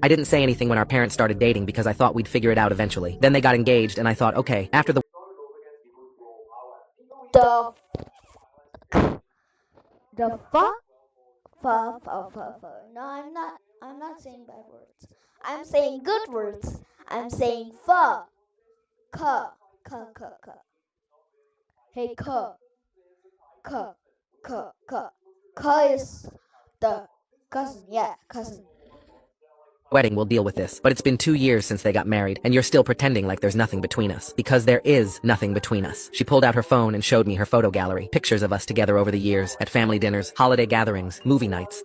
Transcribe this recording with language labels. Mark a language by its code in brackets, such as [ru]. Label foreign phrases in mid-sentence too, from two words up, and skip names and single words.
[en] I didn't say anything when our parents started dating because I thought we'd figure it out eventually. Then they got engaged and I thought, okay, after the— The the fuck? No, I'm not. I'm not saying bad words. I'm saying good words. I'm saying fa. Ka. Hey, ka. Ka. Ka is the cousin. Yeah, cousin. Wedding will deal with this, but it's been 2 years since they got married, and you're still pretending like there's nothing between us. Because there is nothing between us. She pulled out her phone and showed me her photo gallery. Pictures of us together over the years, at family dinners, holiday gatherings, movie nights.